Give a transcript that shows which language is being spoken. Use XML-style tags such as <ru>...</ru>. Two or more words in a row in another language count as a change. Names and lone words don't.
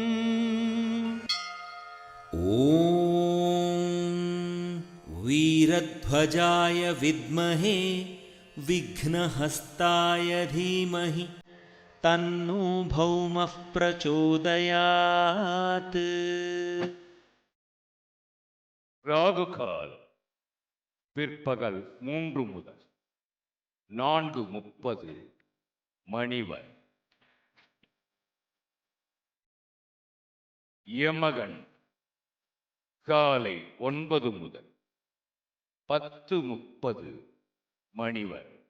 <sa>ॐ वीरध्वजाय विद्महे विघ्नहस्ताय धीमहि तन्नो भौमः प्रचोदयात्.</sa> <ta>ராகு காலம் பிற்பகல் 3 முதல் 4:30 மணி வரை. யமகன் காலை 9 முதல் 10:30 மணி வரை.</ta>